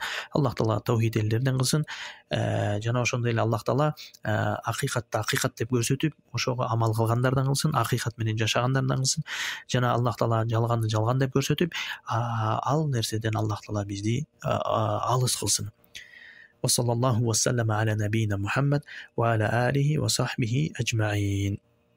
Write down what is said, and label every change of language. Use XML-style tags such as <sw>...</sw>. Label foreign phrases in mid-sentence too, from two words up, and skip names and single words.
<ky>Аллах Таала тавхид элдеринен кылсын. Жана ошондой эле Аллах Таала акыйкатты акыйкат деп көрсөтүп, ошого амал кылгандардан кылсын, акыйкат менен жашагандардан кылсын. Жана Аллах Таала жалганды жалган деп көрсөтүп, ал нерседен Аллах Таала бизди алыс кылсын.</ky> <ar>وصلى الله وسلم على نبينا محمد وعلى آله وصحبه أجمعين.</ar>